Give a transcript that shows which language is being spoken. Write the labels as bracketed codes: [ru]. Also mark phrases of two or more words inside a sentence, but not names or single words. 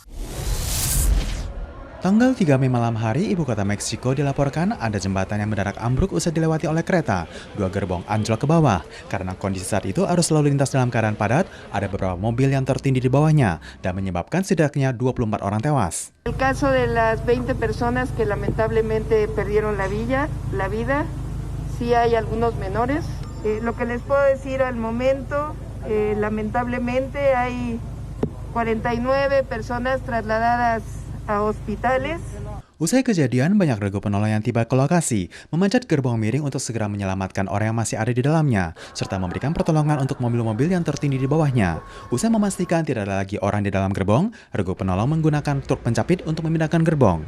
[id] Tanggal 3 Mei malam hari, ibu kota Meksiko dilaporkan ada jembatan yang mendadak ambruk usai dilewati oleh kereta. 2 gerbong anjlok ke bawah. Karena kondisi saat itu arus lalu lintas dalam keadaan padat, ada beberapa mobil yang tertindih di bawahnya dan menyebabkan setidaknya 24 orang tewas. [es] El caso de las 20 personas que lamentablemente perdieron la vida, sí hay algunos menores. Lo que les puedo decir al momento, lamentablemente hay 49 personas trasladadas a hospitales. [id] Usai kejadian, banyak regu penolong yang tiba ke lokasi, memanjat gerbong miring untuk segera menyelamatkan orang yang masih ada di dalamnya, serta memberikan pertolongan untuk mobil-mobil yang tertindih di bawahnya. Usai memastikan tidak ada lagi orang di dalam gerbong, regu penolong menggunakan truk pencapit untuk memindahkan gerbong.